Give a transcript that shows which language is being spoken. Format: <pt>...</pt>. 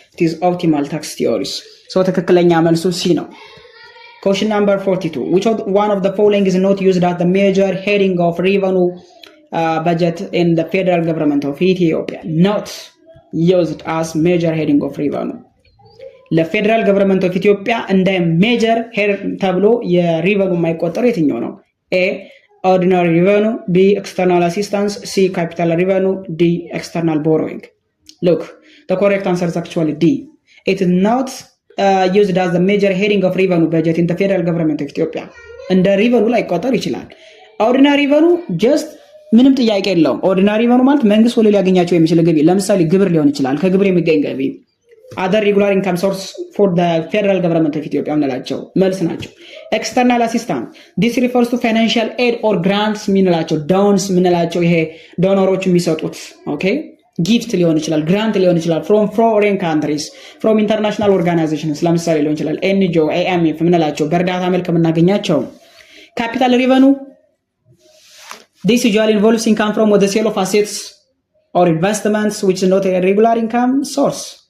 <en>It is optimal tax theories. So</en> <am>ትክክለኛ መልሱ C ነው።</am> <en>Question number 42. Which one of the following is not used as the major heading of revenue budget in the federal government of Ethiopia? Not used as major heading of revenue.</en> <am>ለፌደራል ገቨርንመንት ኦፍ ኢትዮጵያ እንደ ሜጀር ሄድ ተብሎ የሪቨኑ የማይቆጠር የትኛው ነው?</am> <en>A. Ordinary revenue, B. External assistance, C. Capital revenue, D. External borrowing. Look, the correct answer is actually D. It is not used as the major heading of revenue budget in the federal government of Ethiopia.</en> <am>እንደ ሪቨኑ ላይ ቆጠር ይችላል። ኦርዲናሪ ሪቨኑ ጀስት ምንም ጥያቄ የለውም። ኦርዲናሪ ሪቨኑ ማለት መንግስት ሁሉ ሊያገኛቸው የሚችል ገቢ፣ ለምሳሌ ግብር ሊሆን ይችላል። ከግብር የሚገኝ ገቢ</am> <en>other regular income source for the federal government of Ethiopia</en> <am>ምንላቸው መልስ ናቸው።</am> <en>ኤክስተርናል አሲስታንስ this refers to financial aid or grants</en> <am>ምንላቸው ዶንስ ምንላቸው ይሄ ዶኖሮች የሚሰጡት ኦኬ ጊፍት ሊሆን ይችላል፣</am> <en>ግራንት ሊሆን ይችላል from foreign countries, from international organizations</en> <am>ለምሳሌ ሊሆን ይችላል NGO, IMF ምንላቸው በእርዳታ መልክ የምናገኛቸው።</am> <en>ካፒታል ሪቨኑ this usually involves income from the sale of assets or investments which is not a regular income source.</en>